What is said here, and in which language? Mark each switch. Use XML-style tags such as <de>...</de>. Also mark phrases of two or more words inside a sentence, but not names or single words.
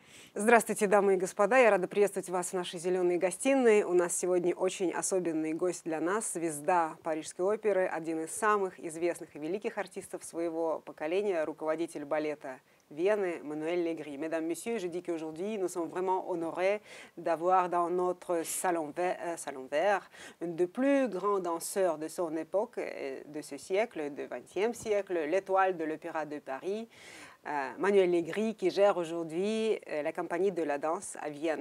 <ru>Здравствуйте, дамы и господа! Я рада приветствовать вас в нашей зеленой гостиной. У нас сегодня очень особенный гость для нас, звезда Парижской оперы, один из самых известных и великих артистов своего поколения, руководитель балета Вены Мануэль Легри.</ru> <fr>Mesdames, Messieurs, je dis qu'aujourd'hui, nous sommes vraiment honorés d'avoir dans notre salon vert un des plus grands danseurs de son époque, de ce siècle, du XXe siècle, l'étoile de l'Opéra de Paris, Manuel Legri, qui gère aujourd'hui la compagnie de la danse à Vienne.</fr>